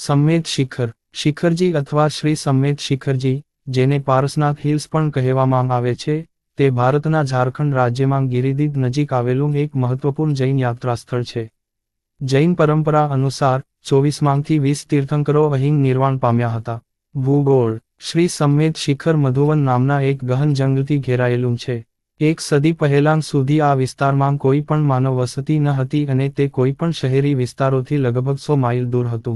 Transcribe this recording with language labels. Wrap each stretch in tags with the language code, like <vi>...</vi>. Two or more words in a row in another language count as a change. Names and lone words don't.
<gu>સમ્મેત શિખર શિખરજી અથવા શ્રી સમ્મેત શિખરજી, જેને પારસનાથ હિલ્સ પણ કહેવામાં આવે છે, તે ભારતના ઝારખંડ રાજ્યમાં ગિરિદીહ નજીક આવેલું એક મહત્વપૂર્ણ જૈન યાત્રા સ્થળ છે. જૈન પરંપરા અનુસાર 24માંથી 20 તીર્થંકરો અહીં નિર્વાણ પામ્યા હતા. ભૂગોળ શ્રી सम्मेत શિખર મધુવન નામના એક ગહન જંગલથી ઘેરાયેલું છે. એક સદી પહેલાં સુધી આ વિસ્તારમાં કોઈ પણ માનવ વસતી ન હતી અને તે કોઈ પણ શહેરી વિસ્તારોથી લગભગ 100 માઇલ દૂર હતું.</gu>